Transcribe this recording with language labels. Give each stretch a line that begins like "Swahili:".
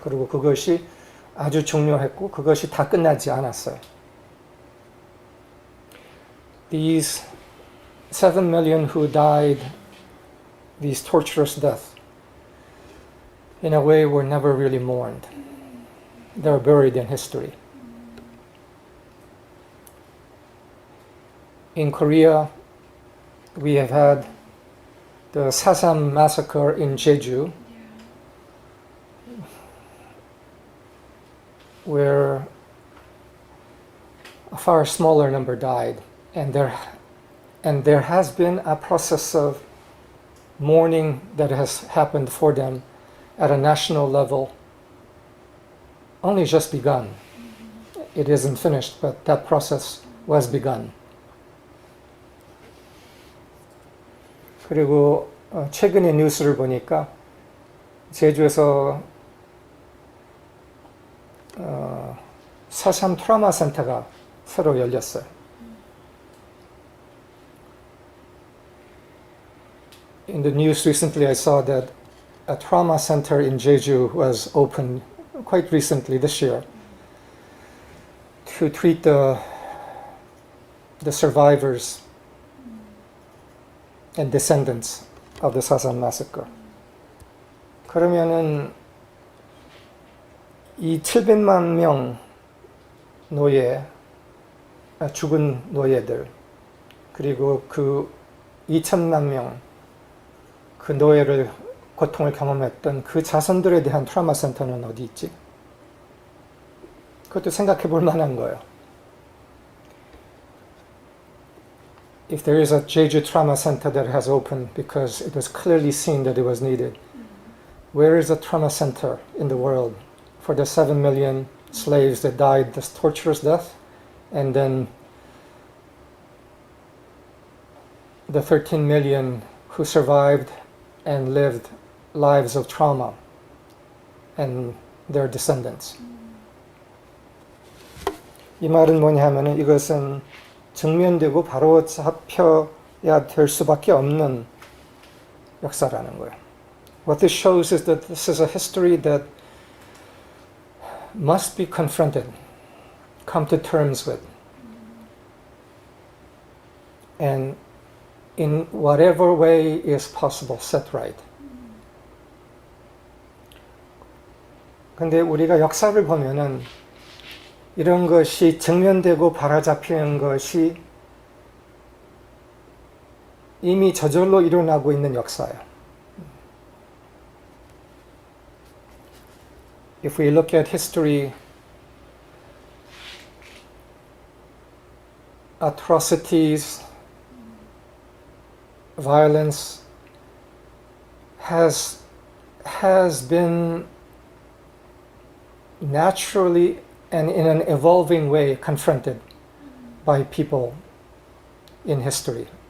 Korean: 그리고 그것이 아주 중요했고 그것이 다 끝나지 않았어요.
English: These 7 million who died these torturous deaths in a way were never really mourned. They're buried in history. In Korea, we have had the Sasam massacre in Jeju, where a far smaller number died, and there has been a process of mourning that has happened for them at a national level, only just begun. It isn't finished, but that process was begun.
Korean: 그리고 최근에 뉴스를 보니까 제주에서 4.3 트라우마 센터가 새로 열렸어요.
English: In the news recently I saw that a trauma center in Jeju was opened quite recently this year to treat the survivors and descendants of the Sasam massacre.
Korean: 그러면은 이 700만 명 죽은 노예들, 그리고 그 2천만 명 그 노예를 고통을 경험했던 그 자손들에 대한 트라우마 센터는 어디 있지? 그것도 생각해 볼 만한 거예요.
English: If there is a Jeju trauma center that has opened because it was clearly seen that it was needed, where is a trauma center in the world for the 7 million slaves that died this torturous death, and then the 13 million who survived and lived lives of trauma and their descendants?
Korean: 이 말은 뭐냐 하면은 이것은 증명되고 바로 잡혀야 될 수밖에 없는 역사라는 거예요.
English: What this shows is that this is a history that must be confronted, come to terms with, and in whatever way is possible, set right.
Korean: 근데 우리가 역사를 보면은 이런 것이 증명되고 바로잡히는 것이 이미 저절로 일어나고 있는 역사예요.
English: If we look at history, atrocities, violence has been naturally and in an evolving way confronted by people in history.